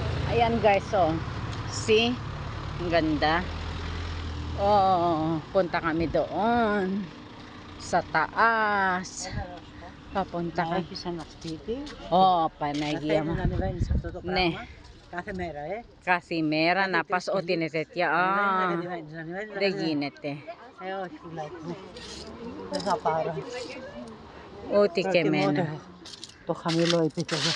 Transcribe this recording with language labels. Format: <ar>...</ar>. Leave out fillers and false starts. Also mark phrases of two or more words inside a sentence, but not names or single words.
<tl>Ayan guys, oh. See? Ang ganda. Oh, punta kami doon. Sa taas. Papunta kami.</tl> <el>Έχεις ένα σπίτι. Oh, Παναγία μου. Να ανεβαίνεις αυτό το Ναι. πράγμα κάθε μέρα, Καθημέρα να πας ό,τι είναι τέτοια. Α, δεν γίνεται. Όχι, φυλάκι μου. Δεν θα πάρω. Ό,τι και εμένα. Το χαμηλό επίπεδο.</el>